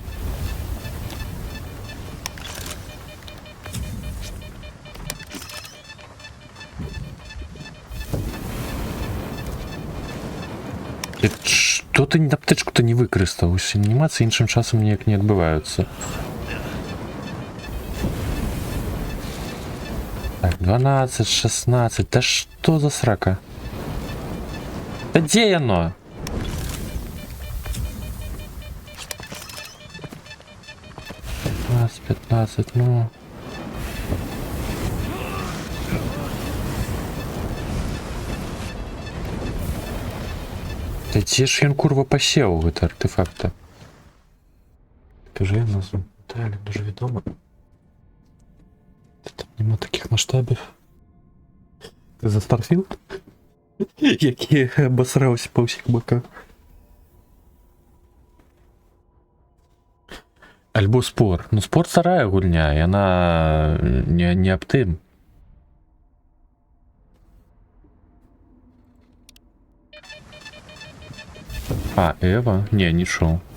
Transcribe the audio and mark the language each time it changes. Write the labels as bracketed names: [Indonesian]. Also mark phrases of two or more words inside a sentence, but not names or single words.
[Belarusian] Што ты аптечку-то не выкарыстаў? Анімацыі іншым часам ніяк не адбываюцца. [Russian] Так, 12, 16, да что за срака? Да где оно? — 15, ну... Да где [Belarusian] ж ён, курва, пасеў гэты артефакта? [Ukrainian] Скажи назву. Далі, дуже відомо. Там нема таких масштабів. Ти за Starfield? Який обосрався по всіх боках. [Belarusian] Альбо Спор. Ну, Спор старая гульня, і вона не аб тым. [Ukrainian] А, Ева? Не, нічого.